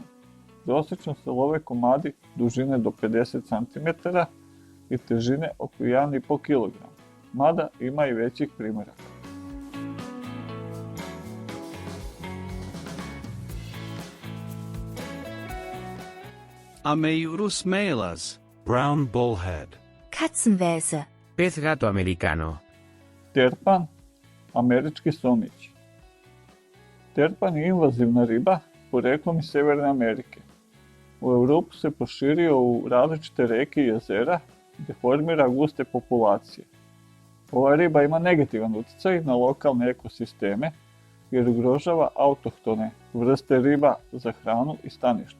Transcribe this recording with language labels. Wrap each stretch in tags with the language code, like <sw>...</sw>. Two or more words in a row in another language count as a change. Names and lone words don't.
<sr>Prosečno se love komadi dužine do 50 cm i težine oko 1,5 kg, mada ima i većih primjeraka. Ameiurus melas.</sr> <en>Brown bullhead.</en> <sr>Katzenwäse.</sr> <es>Pez gato americano.</es> <sr>Terpan, američki somić. Terpan je invazivna riba poreklom iz Severne Amerike. U Europu se proširio u različite reke i jezera gde formira guste populacije. Ova riba ima negativan utjecaj na lokalne ekosisteme jer ugrožava autohtone vrste riba za hranu i stanište.</sr>